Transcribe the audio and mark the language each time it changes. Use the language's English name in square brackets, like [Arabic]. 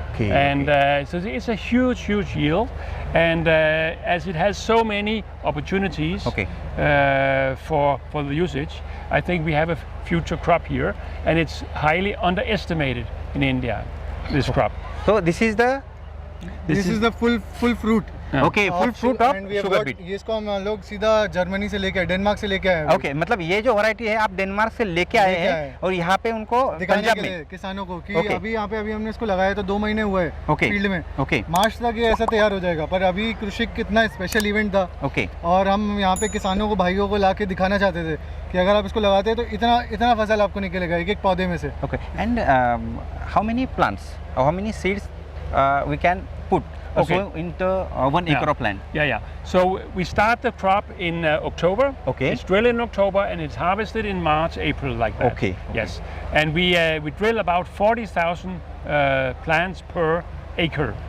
[English] And so it's a huge yield, and as it has so many opportunities for the usage, I think we have a future crop here, and it's highly underestimated in India, this crop. So this is the full fruit. full fruit of sugar beet. [Hindi] ये इसको हम लोग सीधा Germany से लेके आए, Denmark से लेके आए हैं. मतलब ये जो वैरायटी है आप डेनमार्क से लेके आए हैं और यहाँ पे उनको दिखाने के लिए किसानों को कि अभी यहाँ पे हमने इसको लगाया तो 2 महीने हुए फील्ड में. मार्च तक ये ऐसा तैयार हो जाएगा, पर अभी कृषि कितना स्पेशल इवेंट था और हम यहाँ पे किसानों को भाइयों को ला के दिखाना चाहते थे कि अगर आप इसको लगाते हैं तो इतना फसल आपको निकलेगा एक पौधे में से. [English] And how many plants, how many seeds we can put into 1 acre of land? So we start the crop in October. It's drilled in October and it's harvested in March, April, like that. Yes. And we drill about 40,000 plants per acre.